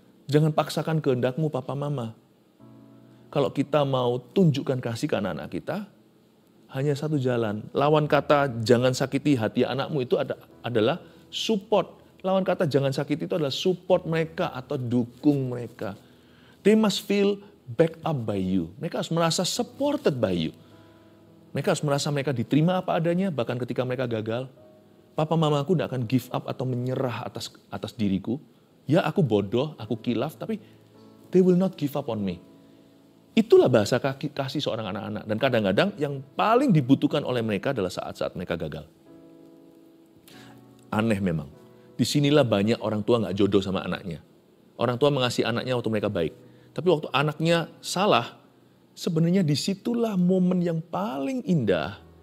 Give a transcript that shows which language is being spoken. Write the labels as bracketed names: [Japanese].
[Indonesian] Jangan paksakan kehendakmu papa mama. Kalau kita mau tunjukkan kasih ke anak-anak kita, hanya satu jalan. Lawan kata jangan sakiti hati anakmu itu adalah support. Lawan kata jangan sakiti itu adalah support mereka atau dukung mereka. [English] They must feel backed up by you. [Indonesian] Mereka harus merasa [English] supported by you. [Indonesian] Mereka harus merasa mereka diterima apa adanya, bahkan ketika mereka gagal. Papa mamaku tidak akan [English] give up [Indonesian] atau menyerah atas diriku. Ya aku bodoh, aku kilaf, tapi [English] they will not give up on me. [Indonesian] Itulah bahasa kasih seorang anak-anak. Dan kadang-kadang yang paling dibutuhkan oleh mereka adalah saat-saat mereka gagal. Aneh memang. Disinilah banyak orang tua nggak jodoh sama anaknya. Orang tua mengasihi anaknya waktu mereka baik. Tapi waktu anaknya salah, sebenarnya disitulah momen yang paling indah.